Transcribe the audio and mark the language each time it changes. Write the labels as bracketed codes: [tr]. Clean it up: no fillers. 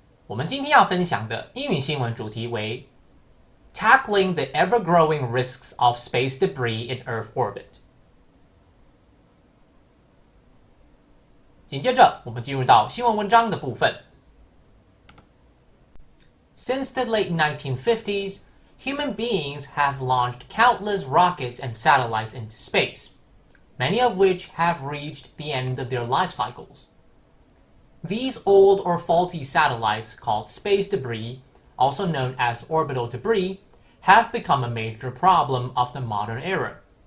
[zh] 我们今天要分享的英语新闻主题为 [en] Tackling the ever-growing risks of space debris in Earth orbit。 [zh] 紧接着，我们进入到新闻文章的部分。 [en] Since the late 1950s, human beings have launched countless rockets and satellites into space, many of which have reached the end of their life cycles. These old or faulty satellites, called space debris, also known as orbital debris, have become a major problem of the modern era.